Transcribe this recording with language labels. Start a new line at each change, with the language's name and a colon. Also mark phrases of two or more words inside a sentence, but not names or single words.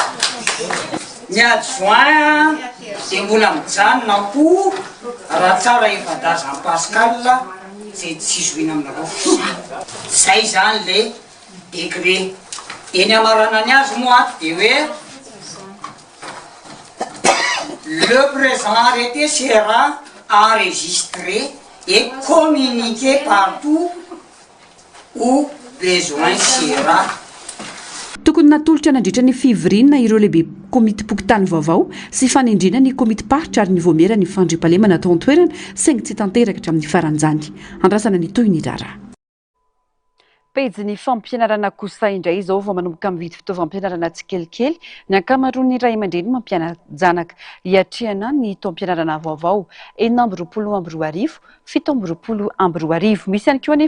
Malagasy: kely ny adjoint dia mbola mijanona koa raha tsara ifadazan'ny Pascal zay tsy zoina aminareo zay zany le décret eny amarana ny azy moa dia hoe
French: le présent arrêté sera enregistré et communiqué partout où besoin sera.
Malagasy: Tokony natolotra nandritra ny fivoriana ireo lehibe komity pokotany vaovao sy fanendrina ny komity paritra ary ny voamera ny fandriampahalemana atao an-toerana saingy tsy tanteraka hatramin'ny faranjany. Andrasana ny toy ny rara. Pejy ny fampianarana kosa indray izao vao manomboka mividy fitaovam-pianarana tsikelikely ny ankamaroan'ny ray aman-dreny mampiana-janaka hiatrehana ny taom-pianarana vaovao 2024 7 misy ihany koa